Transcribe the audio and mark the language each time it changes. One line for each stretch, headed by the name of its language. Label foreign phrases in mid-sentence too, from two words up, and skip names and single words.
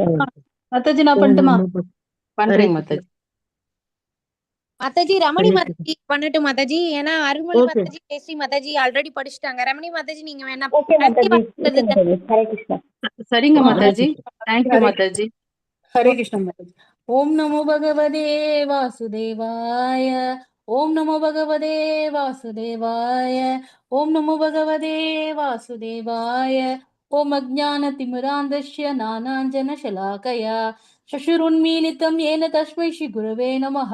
Tamil: மாதாஜி நான் பண்ணட்டுமா? பண்றேங்க மாதாஜி. மாதாஜி ரமணி ஹரே மாதாஜி பண்ணட்டும் மாதாஜி. ஏன்னா அருள்மொழி ஓகே. மாதாஜி ஜெயஸ்ரீ மாதாஜி ஆல்ரெடி படிச்சுட்டாங்க. ரமணி மாதாஜி நீங்க வேணா ஓகே மாதாஜி. ஓகே மாதாஜி.
Sanskrit: हरे कृष्ण.
Tamil: சரிங்க ஹரே மாதாஜி. கிருஷ்ணா. தேங்க்யூ மாதாஜி.
Sanskrit: हरे कृष्ण माताजी। ओम नमो भगवते वासुदेवाय। ओम नमो भगवते वासुदेवाय। ओम नमो भगवते वासुदेवाय। ओम अज्ञानतिमिरान्धस्य नानाञ्जनशलाकया शशुरुन्मीलितं येन तस्मै श्रीगुरवे नमः।